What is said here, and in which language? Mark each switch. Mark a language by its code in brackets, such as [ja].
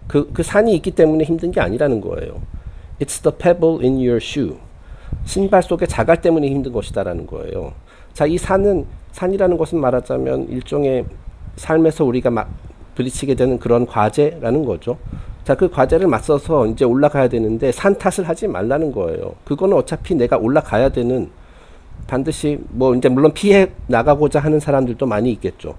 [ko] 그 산이 있기 때문에 힘든 게 아니라는 거예요. [en] It's the pebble in your shoe. [ko] 신발 속의 자갈 때문에 힘든 것이다라는 거예요. 자, 이 산이라는 것은 말하자면 일종의 삶에서 우리가 부딪히게 되는 그런 과제라는 거죠. 자, 그 과제를 맞서서 이제 올라가야 되는데 산 탓을 하지 말라는 거예요. 그거는 어차피 내가 올라가야 되는, 반드시 뭐 이제 물론 피해 나가고자 하는 사람들도 많이 있겠죠.